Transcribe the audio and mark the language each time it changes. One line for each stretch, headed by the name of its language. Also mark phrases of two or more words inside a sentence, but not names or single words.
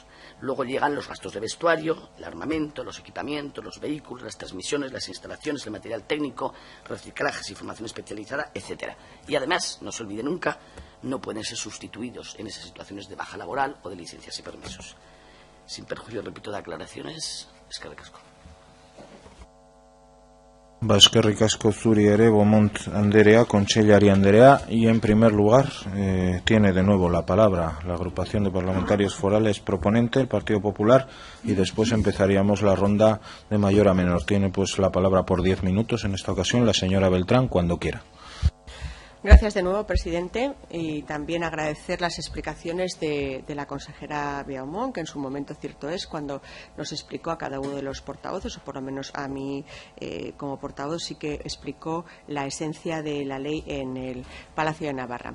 Spanish: Luego llegan los gastos de vestuario, el armamento, los equipamientos, los vehículos, las transmisiones, las instalaciones, el material técnico, reciclajes y formación especializada, etc. Y además, no se olvide nunca, no pueden ser sustituidos en esas situaciones de baja laboral o de licencias y permisos. Sin perjuicio, repito, de aclaraciones,
Basque: eskerrik asko. Eskerrik asko zuri ere, Beaumont Anderea, Kontseilari Anderea,
Spanish: y en primer lugar tiene de nuevo la palabra la agrupación de parlamentarios forales proponente, el Partido Popular, y después empezaríamos la ronda de mayor a menor. Tiene pues la palabra por 10 minutos en esta ocasión la señora Beltrán, cuando quiera. Gracias de nuevo, presidente, y también agradecer las explicaciones de la consejera Beaumont, que en su momento, cierto es, cuando nos explicó a cada uno de los portavoces, o por lo menos a mí como portavoz, sí que explicó la esencia de la ley en el Palacio de Navarra.